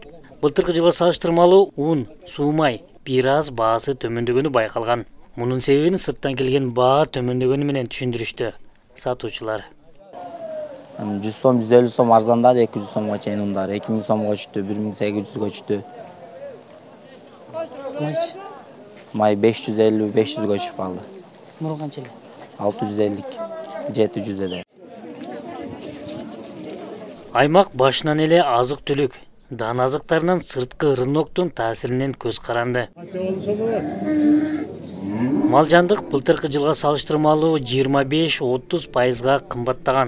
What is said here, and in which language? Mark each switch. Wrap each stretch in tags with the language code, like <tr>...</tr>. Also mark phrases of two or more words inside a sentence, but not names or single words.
<ky>Былтыркы жылга салыштырмалуу уун, суу май бир аз баасы төмөндөгөнү байкалган. Мунун себебин сырттан келген баа төмөндөгөнү менен түшүндүрүштү сатуучулар. 100 сом, 150 сом арзандады, 200 сомго чейин ундар, 2000 сомго түштү, 1800 түштү.</ky> <uz>May 550-500 ga chiqib qoldi.</uz> <ky>Мурун канча эле? 650, 700 эде. Аймак башынан эле азык-түлүк, дан азыктарынан сырткы рыноктун таасиринен көз каранды. Малжандык былтыркы жылга салыштырмалуу 25-30% кымбаттаган.</ky>